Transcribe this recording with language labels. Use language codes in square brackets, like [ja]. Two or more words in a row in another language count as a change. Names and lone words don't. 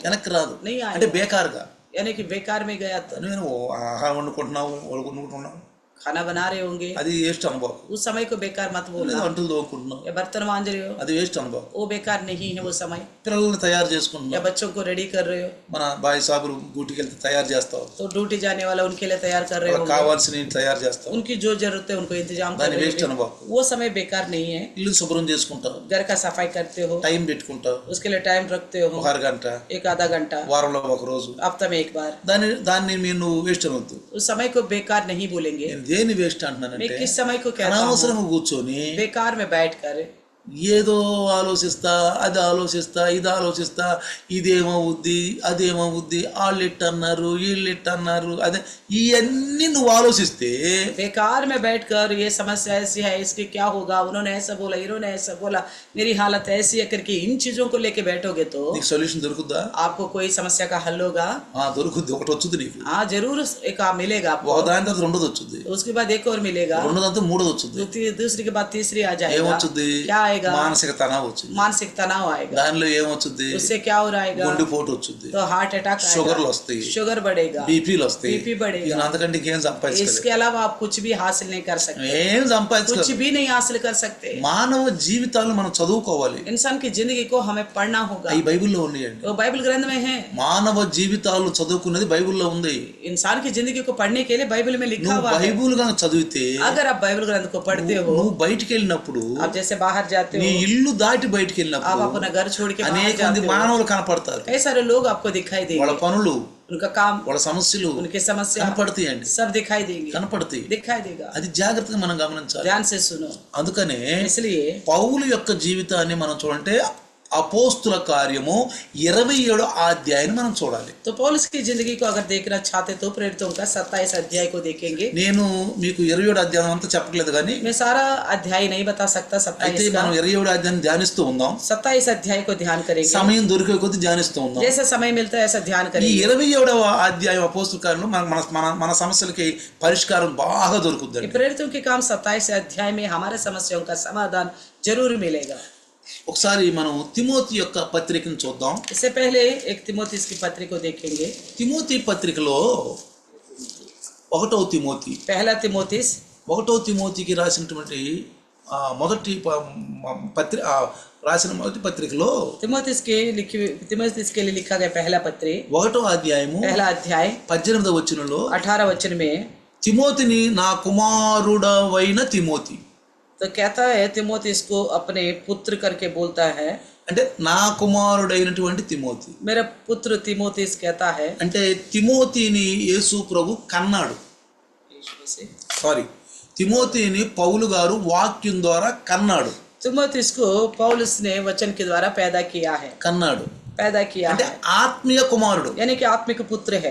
[te] వెనక్కి రాదు. [hi] नहीं आएगा. [te] అంటే బేకారుగా [hi] यानी कि बेकार में गया तो [te] నేను ఆహారం వండుకుంటున్నావు, వండుకుంటున్నావు, [hi] खाना बना रहे होंगे, [te] అది వేస్ట్ అనుభవం. [hi] उस समय को बेकार मत [te] లేదా [hi] बोलना. [te] వంటలు తోముకుంటున్నావు, [hi] या बर्तन मांज रहे हो, [te] అది వేస్ట్ అనుభవం. [hi] वो बेकार नहीं है वो समय. [te] పిల్లల్ని తయారు [hi] या [te] చేసుకుంటున్నావు, [hi] बच्चों को रेडी कर रहे हो, [te] మన బాయ్ సాబులు డ్యూటీకి వెళ్తే తయారు చేస్తావు, [hi] तो ड्यूटी जाने वाला उनके लिए तैयार कर रहे [te] వాళ్ళకి [hi] हो, [te] కావాల్సిన తయారు చేస్తావు, [hi] उनकी जो जरूरत है उनको इंतजाम कर [te] దాన్ని [hi] रहे [te] వేస్ట్ [hi] हो. [te] అనుభవం. [hi] वो समय बेकार नहीं है. [te] ఇల్లు శుభ్రం చేసుకుంటావు, [hi] घर का सफाई करते हो, [te] టైం పెట్టుకుంటావు, [hi] उसके लिए टाइम रखते हो, [te] ఒక అరగంట, [hi] एक आधा घंटा, [te] వారంలో ఒక రోజు, [hi] हफ्ता में एक बार. [te] దాన్ని మీరు వేస్ట్ అనవద్దు. [hi] उस समय को बेकार नहीं बोलेंगे. [te] నేను దేని వేస్ట్ [hi] मैं [te] అంటున్నానంటే [hi] किस समय को कहता हूँ, [te] అనవసరంగా కూర్చొని [hi] बेकार में बैठ कर [te] ఏదో ఆలోచిస్తా, అది ఆలోచిస్తా, ఇది ఆలోచిస్తా, ఇదేమవుద్ది అదేమవుద్ది, వాళ్ళు ఇట్టన్నారు వీళ్ళు ఇట్టన్నారు, అదే ఇవన్నీ నువ్వు ఆలోచిస్తే [hi] बेकार में बैठकर ये समस्या ऐसी है, इसके क्या होगा, उन्होंने ऐसा बोला, इन्होंने ऐसा बोला, मेरी हालत ऐसी है करके इन चीजों को लेके बैठोगे तो [te] నీకు సొల్యూషన్ దొరుకుద్దా? [hi] आपको कोई समस्या का हल होगा. [te] దొరుకుద్ది. ఒకటి వచ్చుద్ది నీకు, [hi] हाँ जरूर एक मिलेगा आपको. [te] ఒక దాని తర్వాత రెండోది వచ్చుద్ది, [hi] उसके बाद एक और मिलेगा, [te] రెండోదంతా మూడోది వచ్చుద్ది. [hi] दूसरी के बाद तीसरी आ जाएगा. [te] ఏమొచ్చుద్ది? [hi] क्या आएगा? [te] మానసిక తనావు వచ్చింది. [hi] मानसिक तनाव आएगा. [te] దానిలో ఏమొచ్చుద్ది? [hi] उससे क्या हो आएगा? [te] గుండెపోటు వచ్చింది, [hi] तो [en] heart attack [te] షుగర్లు [hi] आएगा, [te] వస్తాయి, [hi] शुगर बढ़ेगा, [te] బీపీలు వస్తాయి. [hi] बीपी बढ़ेगा. [te] ఇక అంతకంటే ఇంకేం సంపాదించలేదు, [hi] इसके अलावा आप कुछ भी हासिल नहीं कर सकते, [te] ఏం [hi] कुछ [te] సంపాదించలేదు. [hi] भी नहीं हासिल कर सकते. [te] మానవ జీవితాలను మనం చదువుకోవాలి. [hi] इंसान की जिंदगी को हमें पढ़ना होगा. [te] అవి బైబిల్లో ఉన్నాయండి. [hi] वो बाइबल ग्रंथ में है. [te] మానవ జీవితాలు చదువుకున్నది బైబిల్లో ఉంది. [hi] इंसान की जिंदगी को पढ़ने के लिए बाइबल में लिखा [te] నువ్వు [hi] हुआ है. [te] బైబిల్ కనుక చదివితే [hi] अगर आप बाइबल ग्रंथ को पढ़ते हो, [te] నువ్వు బయటికి వెళ్ళినప్పుడు, [hi] आप जैसे बाहर जाते [te] నీ [hi] हो, [te] ఇల్లు దాటి బయటికి [hi] आप [te] వెళ్ళినప్పుడు [hi] अपना घर छोड़ के बाहर [te] అనేక మంది [hi] जाते हो, [te] మానవులు కనపడతారు. [hi] कई सारे लोग आपको दिखाई [te] వాళ్ళ [hi] देंगे, [te] పనులు, [hi] उनका काम, [te] వాళ్ళ సమస్యలు [hi] उनकी समस्या [te] కనపడతాయండి, [hi] सब दिखाई देंगे, [te] కనపడతాయి. [hi] दिखाई देगा. [te] అది జాగ్రత్తగా మనం గమనించాలి. [hi] ध्यान से सुनो. [te] అందుకనే [hi] इसलिए [te] పౌలు యొక్క జీవితాన్ని మనం చూడంటే అపోస్తుల కార్యము 27 అధ్యాయాన్ని మనం చూడాలి. [hi] तो पौलुस की जिंदगी को अगर देखना चाहते तो प्रेरितों का 27 अध्याय को देखेंगे. [te] నేను మీకు 27 అధ్యాయం అంతా చెప్పట్లేదు కానీ [hi] मैं सारा अध्याय नहीं बता सकता. [te] అయితే [hi] 27 का [te] మనం 27 అధ్యాయాన్ని ధ్యానిస్తూ ఉందాం. [hi] 27 अध्याय को ध्यान करेंगे. [te] సమయం దొరికే కొద్దీ ధ్యానిస్తూ ఉందాం. [hi] जैसा समय मिलता है ऐसा ध्यान [te] ఈ [hi] करेंगे. [te] 27వ అధ్యాయం అపోస్తుల కార్యంలో మన సమస్యలకి పరిష్కారం బాగా దొరుకుద్దండి. [hi] प्रेरितों के काम 27 अध्याय में हमारे समस्याओं का समाधान जरूर मिलेगा. [te] ఒకసారి మనం తిమోతి యొక్క పత్రికను చూద్దాం. [hi] इससे पहले एक तिमोथी की पत्री को देखेंगे. [te] తిమోతి పత్రికలో 1వ తిమోతి [hi] पहला तिमोथीस [te] 1వ తిమోతికి రాసినటువంటి మొదటి రాసిన మొదటి పత్రికలో [hi] तिमोथीस के लिए लिखा गया पहला पत्री [te] 1వ అధ్యాయము [hi] पहला अध्याय [te] 18వ వచనంలో [hi] 18 वचन में [te] తిమోతిని నా కుమారుడవైన తిమోతి, [hi] तो कहता है तिमोथी इसको अपने पुत्र करके बोलता है. [te] అంటే నా కుమారుడైనటువంటి తిమోతి, [hi] मेरा पुत्र तिमोथीस कहता है. [te] అంటే తిమోతిని యేసు ప్రభు కన్నాడు. తిమోతిని పౌలు గారు వాక్యం ద్వారా కన్నాడు. [hi] तिमोथीस को पौलुस ने वचन के द्वारा पैदा किया है. [te] కన్నాడు [hi] पैदा किया [te] అంటే [hi] है [te] ఆత్మీయ కుమారుడు. [hi] यानी कि आत्मिक पुत्र है.